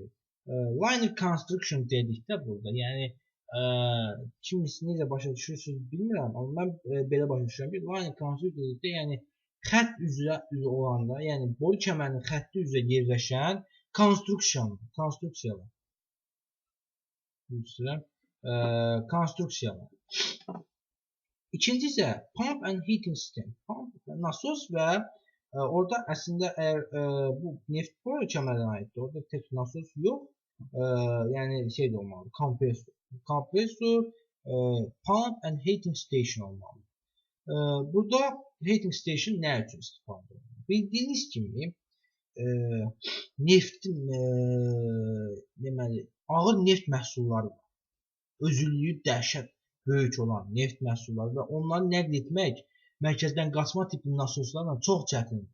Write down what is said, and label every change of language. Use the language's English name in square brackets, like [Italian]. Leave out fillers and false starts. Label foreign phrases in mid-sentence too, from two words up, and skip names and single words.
[English] Liner construction [Azerbaijani] dedikdə burada, yəni kimisi necə başa düşürsünüz bilmirəm, amma mən belə başa düşürəm ki, [English] liner construction [Azerbaijani] dedikdə, yəni xətt üzrə olanda, yəni boru kəmərinin xətti üzrə yerləşən konstruksiyalar. İkinci isə [English] pump and heating system. [Azerbaijani] Pump, nasos və orada əslində əgər bu neft boru kəmərinə aiddir, orada tək nasos yox, yəni şey də olmalıdır, kompresor. Kompresor, [English] pump and heating station olmalıdır. [Azerbaijani] Burada [English] heating station [Azerbaijani] nə üçün istifadə olunur? Bildiyiniz kimi neftin deməli ağır neft məhsulları var. Özüllüyü dəhşət böyük olan neft məhsulları və onları nəql etmək mərkəzdən qaçma tipli nasoslarla çox çətindir.